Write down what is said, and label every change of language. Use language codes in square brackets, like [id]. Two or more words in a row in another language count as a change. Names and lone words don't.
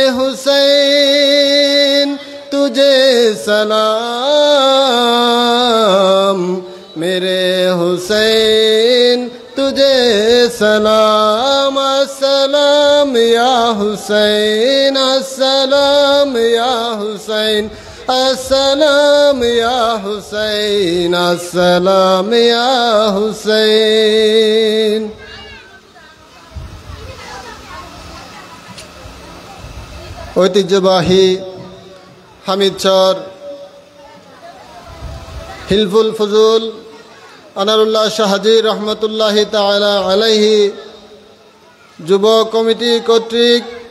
[ur] حسین تجھے سلام میرے حسین تجھے سلام [ar] السلام یا حسین السلام یا حسین السلام یا حسین السلام یا حسین [bn] ঐতিহ্যবাহী হামিদচর হিলফুল ফজুল আনারুল্লাহ শাহজি রহমতুল্লাহ তাআলা আলাইহি যুব কমিটি কর্তৃক